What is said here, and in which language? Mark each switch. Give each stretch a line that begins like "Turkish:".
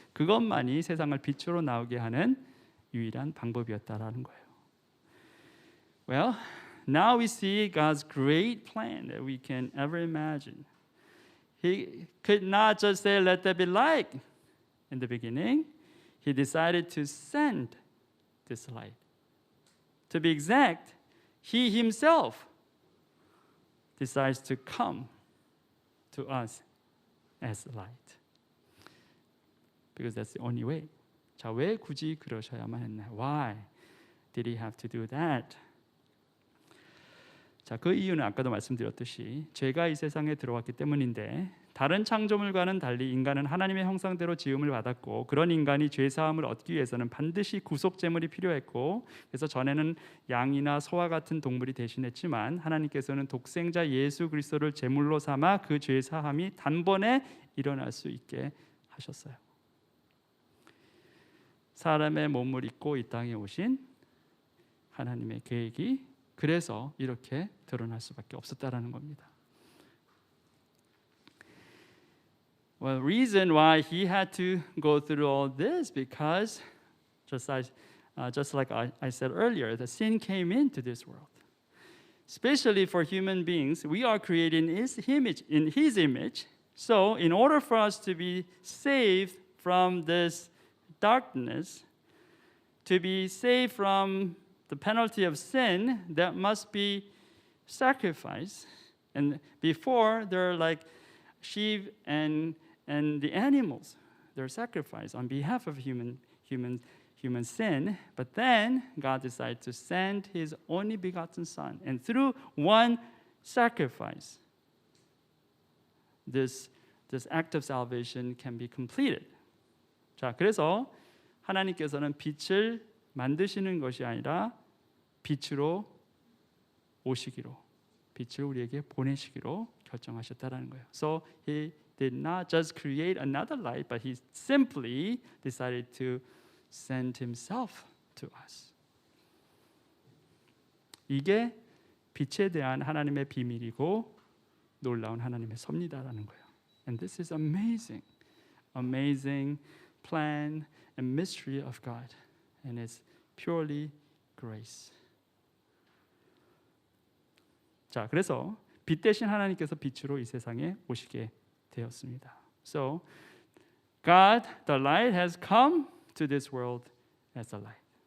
Korean: 그것만이 세상을 빛으로 나오게 하는 유일한 방법이었다라는 거예요.
English: Well, now we see God's great plan that we can ever imagine. He could not just say, "Let there be light." In the beginning, he decided to send this light. To be exact, he himself decides to come to us as light. Because that's the only way.
Korean: 자, 왜 굳이 그러셔야만 했나요?
English: Why did he have to do that?
Korean: 자, 그 이유는 아까도 말씀드렸듯이 죄가 이 세상에 들어왔기 때문인데 다른 창조물과는 달리 인간은 하나님의 형상대로 지음을 받았고 그런 인간이 죄 사함을 얻기 위해서는 반드시 구속 제물이 필요했고 그래서 전에는 양이나 소와 같은 동물이 대신했지만 하나님께서는 독생자 예수 그리스도를 제물로 삼아 그 죄 사함이 단번에 일어날 수 있게 하셨어요. 사람의 몸을 입고 이 땅에 오신 하나님의 계획이 그래서 이렇게 드러날 수밖에 없었다라는 겁니다.
English: Well, reason why he had to go through all this because just like I said earlier, the sin came into this world. Especially for human beings, we are created in His image. So, in order for us to be saved from this darkness, to be saved from the penalty of sin, there must be sacrifice. And before, there are like sheep and the animals. They're sacrificed on behalf of human sin. But then God decided to send His only begotten Son. And through one sacrifice, this act of salvation can be completed.
Korean: 자, 그래서 하나님께서는 빛을 만드시는 것이 아니라 빛으로 오시기로, 빛을 우리에게 보내시기로 결정하셨다라는 거예요.
English: So He did not just create another light, but He simply decided to send Himself to us.
Korean: 이게 빛에 대한 하나님의 비밀이고 놀라운 하나님의 섭리다라는 거예요.
English: And this is amazing, amazing plan and mystery of God, and it's purely grace.
Korean: 자, 그래서 빛 대신 하나님께서 빛으로 이 세상에 오시게 되었습니다.
English: So, God, the light, has come to this world as a light.